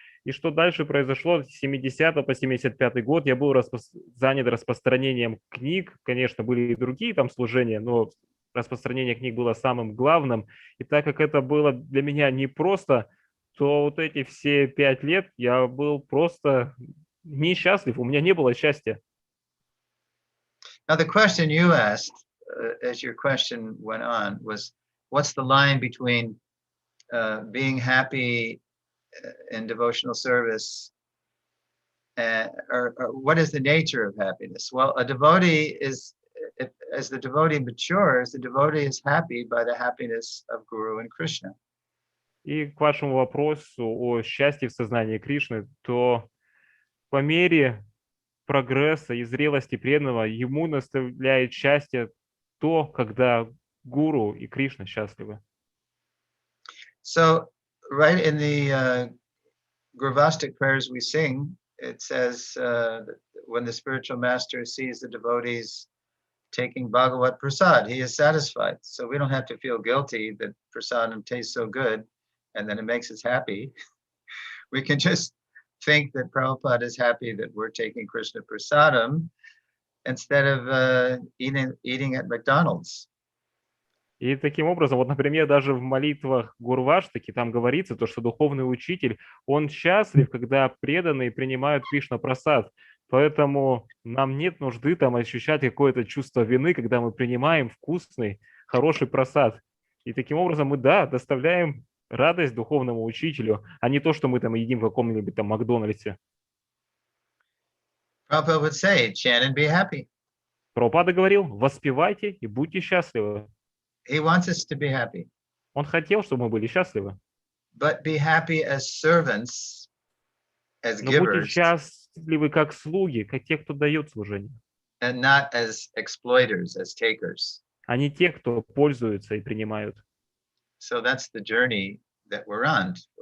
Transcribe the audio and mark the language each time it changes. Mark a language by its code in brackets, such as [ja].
[ru] И что дальше произошло с 70 по 75 год, я был занят распространением книг. Конечно, были и другие там служения, но распространение книг было самым главным. И так как это было для меня непросто, то вот эти все 5 лет я был просто несчастлив, у меня не было счастья. [en] Now the question you asked, as your question went on, was what's the line between being happy in devotional service or what is the nature of happiness? Well, a devotee is, as the devotee matures, the devotee is happy by the happiness of Guru and Krishna. [ru] И к вашему вопросу о счастье в сознании Кришны, то по мере прогресса и зрелости преданного ему наставляет счастье то, когда Гуру и Кришна счастливы. [en] So, right in the Gurvastic prayers we sing, it says when the spiritual master sees the devotees taking Bhagavat Prasad, he is satisfied. So we don't have to feel guilty that prasadam tastes so good and then it makes us happy. We can just think that Prabhupada is happy that we're taking Krishna Prasadam instead of eating at McDonald's. [ru] И таким образом, вот, например, даже в молитвах Гурваштаки там говорится, то, что духовный учитель, он счастлив, когда преданные принимают Кришна Прасад. Поэтому нам нет нужды там ощущать какое-то чувство вины, когда мы принимаем вкусный, хороший прасад. И таким образом мы, да, доставляем радость духовному учителю, а не то, что мы там едим в каком-нибудь там Макдональдсе. [en] Prabhupada would say, chant and be happy. [ru] Прабхупада говорил, воспевайте и будьте счастливы. [en] He wants us to be happy. [ru] Он хотел, чтобы мы были счастливы. [en] But be happy as servants, as [ru] Но будьте [en] givers, [ru] счастливы как слуги, как те, кто дает служение, [en] and not as exploiters, as takers. [ru] а не те, кто пользуются и принимают. [en] So that's the journey that we're on.